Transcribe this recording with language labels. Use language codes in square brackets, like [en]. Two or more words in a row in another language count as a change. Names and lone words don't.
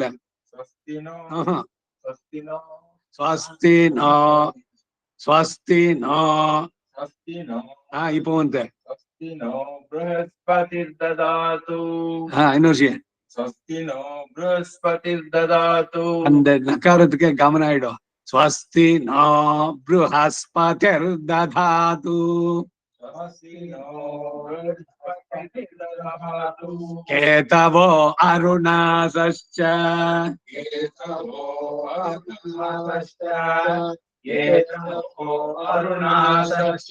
[sa] ಸ್ವಸ್ತಿ ನೋ ಹ ಸ್ವಸ್ತಿ ನೋ ಸ್ವಸ್ತಿ ನೋ ಸ್ವಸ್ತಿ ನೋ ಸ್ವಸ್ತಿ ನೋ [ta] ஹா இப்பவந்தே [sa] ಸ್ವಸ್ತಿ ನೋ ಬೃಹಸ್ಪತಿರ್ದದಾತು [ta] ஹா இன்னொரு [sa] ಸ್ವಸ್ತಿ ನೋ ಬೃಹಸ್ಪತಿರ್ದದಾತು [ta] அந்த நகாரத்துக்கு கவனம் ஆயிடும் [sa] ஸ்வஸ்தி நோ ಬೃಹಸ್ಪತಿರ್ದಧಾತು ಸ್ವಸ್ತಿ ನೋ ಬೃಹಸ್ಪತಿರ್ದದಾತು ಕೇತವೋ ಅರುಣಾಸಶ್ಚ ಏತವೋ ಅರುಣಾಸಶ್ಚ ಏತವೋ ಅರುಣಾಸಶ್ಚ